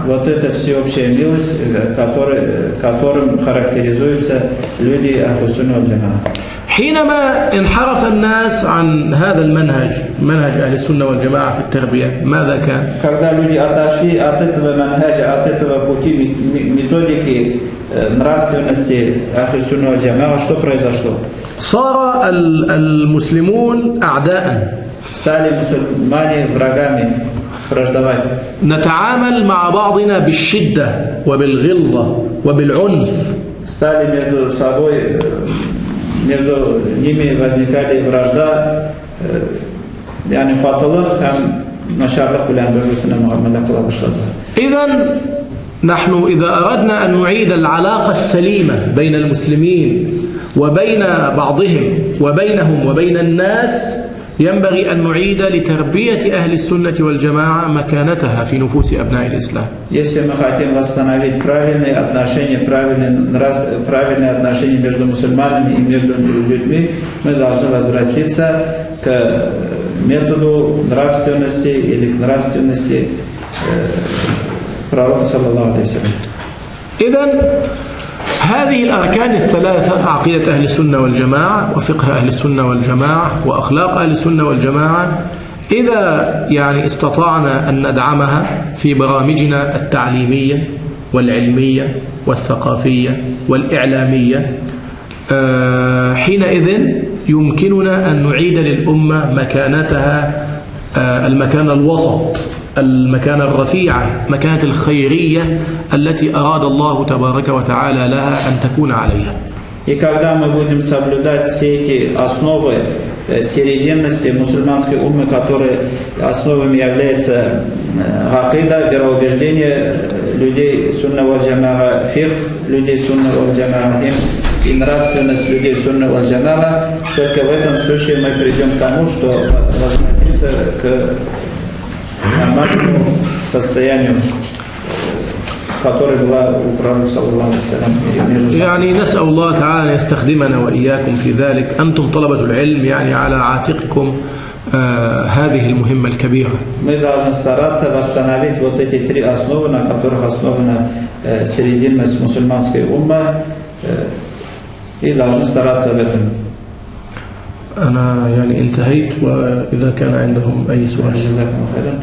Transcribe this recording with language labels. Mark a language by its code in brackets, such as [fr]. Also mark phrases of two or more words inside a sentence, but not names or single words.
[ru] Вот это всеобщая милость, которым характеризуются люди [ar] أهل السنة والجماعة. حينما انحرف الناس عن هذا المنهج، منهج أهل السنة والجماعة في التربية، ماذا كان؟ [ru] Когда люди отошли от этого манхаджа, от этого пути, методики нравственности [ar] أهل السنة والجماعة, [ru] что произошло? [ar] صار المسلمون أعداء. [ru] Стали мусульмане врагами, враждовать. [ar] نتعامل مع بعضنا بالشدة وبالغلظة وبالعنف. [ru] Стали между собой, между ними возникали вражда, [tt] yani патылык һәм нашарлык белән бер-берсенә муамилә кыла башладылар. [ar] إذن نحن إذا أردنا أن نعيد العلاقة السليمة بين المسلمين وبين بعضهم وبينهم وبين الناس، ينبغي أن نعيد لتربية أهل السنة والجماعة مكانتها في نفوس أبناء الإسلام. [ru] Если мы хотим восстановить правильные отношения, правильные отношения между мусульманами и между людьми, мы должны возвратиться к методу нравственности или к нравственности пророка [ar] صلى الله عليه وسلم. إذن هذه الأركان الثلاثة: عقيدة أهل السنة والجماعة، وفقه أهل السنة والجماعة، وأخلاق أهل السنة والجماعة، إذا يعني استطعنا أن ندعمها في برامجنا التعليمية والعلمية والثقافية والإعلامية، حينئذ يمكننا أن نعيد للأمة مكانتها، المكان الوسط، المكان الرفيعة، مكانة الخيرية التي أراد الله تبارك وتعالى لها أن تكون عليها. [ru] И когда мы будем соблюдать все эти основы серединности мусульманской уммы, которые основами являются акида, вероубеждение людей [ar] السنة والجماعة, [ru] фикх людей [ar] السنة والجماعة [ru] и нравственность людей [ar] السنة والجماعة, [ru] только в этом случае мы придем к тому, что возвратимся к нормальному состоянию, которое было у пророка [ar] صلى الله عليه وسلم. يعني نسأل الله تعالى أن يستخدمنا وإياكم في ذلك. أنتم طلبة العلم، يعني على عاتقكم هذه المهمة الكبيرة. [ru] Мы должны стараться восстановить вот эти три основы, на которых основана серединность мусульманской уммы, и должны стараться в этом. [ar] أنا يعني انتهيت، وإذا كان عندهم أي سؤال. جزاكم الله خيرا.